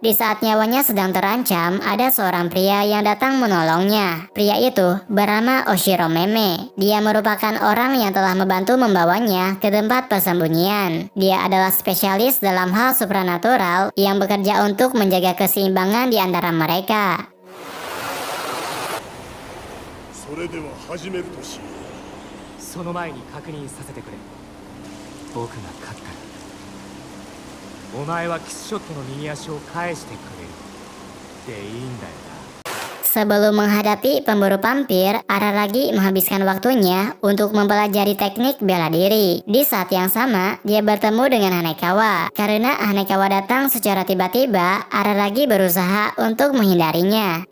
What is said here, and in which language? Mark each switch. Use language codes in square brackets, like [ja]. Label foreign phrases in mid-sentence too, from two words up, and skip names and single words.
[id] Di saat nyawanya sedang terancam, ada seorang pria yang datang menolongnya. Pria itu bernama Oshiro Meme. Dia merupakan orang yang telah membantu membawanya ke tempat persembunyian. Dia adalah spesialis dalam hal supranatural yang bekerja untuk menjaga keseimbangan di antara mereka. [ja] それでは始めるとしよう。その前に確認させてくれ。僕が勝ったらお前はキスショットの右足を返してくれるでいいんだよな。 [id] Sebelum menghadapi pemburu vampir, Araragi menghabiskan waktunya untuk mempelajari teknik bela diri. Di saat yang sama, dia bertemu dengan Hanekawa. Karena Hanekawa datang secara tiba-tiba, Araragi berusaha untuk menghindarinya.